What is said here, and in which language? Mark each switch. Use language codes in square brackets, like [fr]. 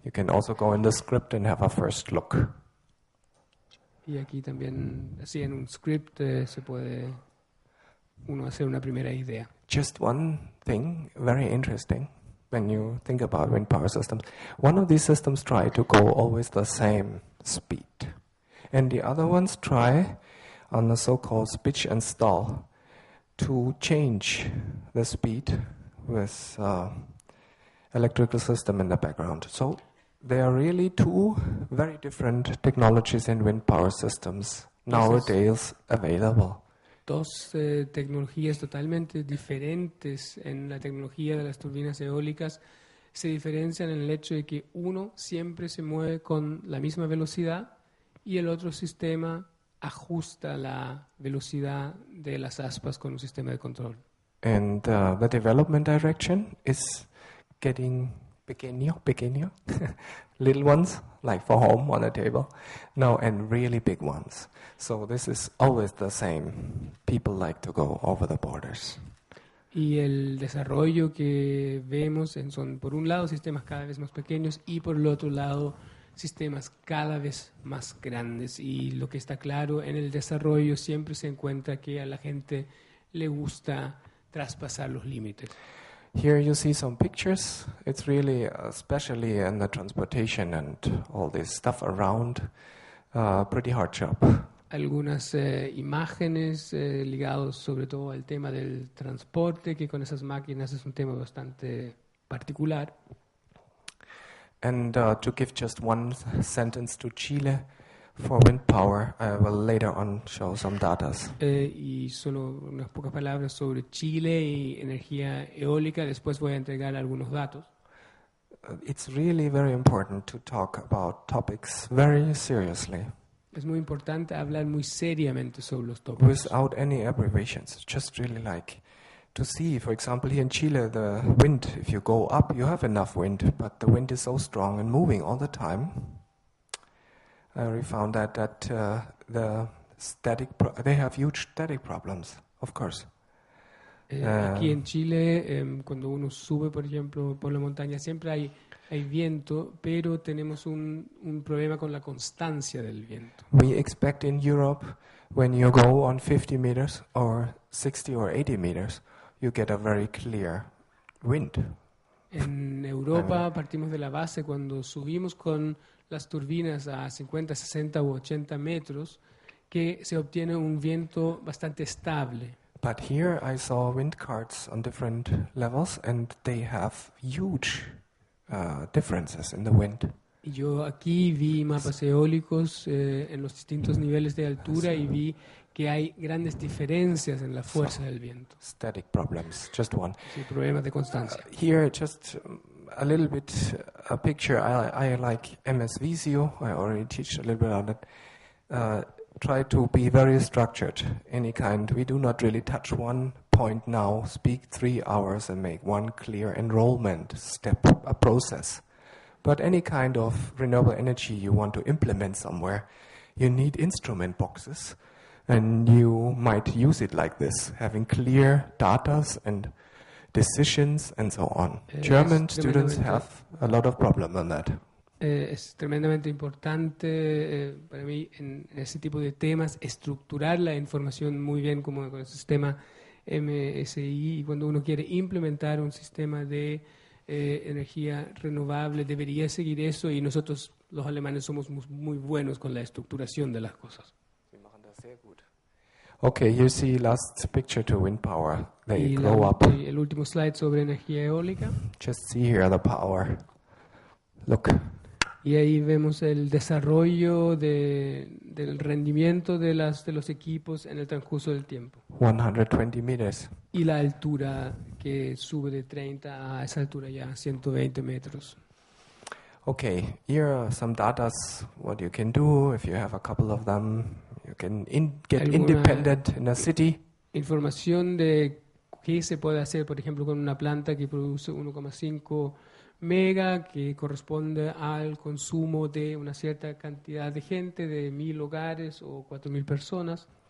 [en] You can also go in the script and have a first look. [es] Y aquí también, así en un script, se puede uno hacer una primera idea. [en] Just one thing, very interesting, when you think about wind power systems. One of these systems try to go always the same speed. And the other ones try, on the so-called pitch and stall, to change the speed with electrical system in the background. So there are really two very different technologies in wind power systems nowadays available. [es] Dos tecnologías totalmente diferentes en la tecnología de las turbinas eólicas se diferencian en el hecho de que uno siempre se mueve con la misma velocidad y el otro sistema ajusta la velocidad de las aspas con un sistema de control. [en] And the development direction is getting pequeño, little ones, like for home on a table. No, and really big ones. So this is always the same. People like to go over the borders. [es] Y el desarrollo que vemos son, por un lado, sistemas cada vez más pequeños y por el otro lado, sistemas cada vez más grandes. Y lo que está claro en el desarrollo siempre se encuentra que a la gente le gusta traspasar los límites. [en] Here you see some pictures. It's really, especially in the transportation and all this stuff around, pretty hard job. [es] Algunas imágenes ligados sobre todo al tema del transporte, que con esas máquinas es un tema bastante particular. [en] And to give just one sentence to Chile, for wind power, I will later on show some data. [es] Y solo unas pocas palabras sobre Chile y energía eólica. Después voy a entregar algunos datos. [en] It's really very important to talk about topics very seriously. [es] Es muy importante hablar muy seriamente sobre los tópicos. [en] Without any abbreviations, just really like to see, for example, here in Chile, the wind, if you go up, you have enough wind, but the wind is so strong and moving all the time. We found that the they have huge static problems, of course. [es] Aquí en Chile, cuando uno sube, por ejemplo, por la montaña, siempre hay viento, pero tenemos un problema con la constancia del viento. [en] We expect in Europe, when you go on 50 meters or 60 or 80 meters, you get a very clear wind. [es] En Europa partimos de la base cuando subimos con las turbinas a 50, 60 u 80 metros, que se obtiene un viento bastante estable. [en] But here I saw wind cards on different levels and they have huge differences in the wind. [es] Y yo aquí vi mapas eólicos en los distintos niveles de altura y vi que hay grandes diferencias en la fuerza del viento. [en] Static problems, just one. [es] Sí, problemas de constancia. [en] Here, just a little bit a picture. I like MS Visio. I already teach a little bit on it. Try to be very structured, any kind. We do not really touch one point now, speak 3 hours and make one clear enrollment step, a process. But any kind of renewable energy you want to implement somewhere, you need instrument boxes. And you might use it like this, having clear datas and decisions and so on. German students have a lot of problem on that. [es] Es tremendamente importante para mí en ese tipo de temas estructurar la información muy bien como con el sistema MSI. Y cuando uno quiere implementar un sistema de energía renovable debería seguir eso, y nosotros los alemanes somos muy buenos con la estructuración de las cosas. [en] Okay, you see last picture to wind power. They [es] Y [en] grow up. [es] el último slide sobre energía eólica. [en] Just see here the power. Look. [es] Y ahí vemos el desarrollo del rendimiento de los equipos en el transcurso del tiempo. [en] 120 meters. [es] Y la altura que sube de 30 a esa altura ya 120 metros. [en] Okay, here are some datas, what you can do if you have a couple of them. You can get independent in a city. [es] Información de qué se puede hacer, por ejemplo, con una planta que produce 1,5 mega, que corresponde al consumo de una cierta cantidad de gente, de 1,000 hogares o 4,000 personas.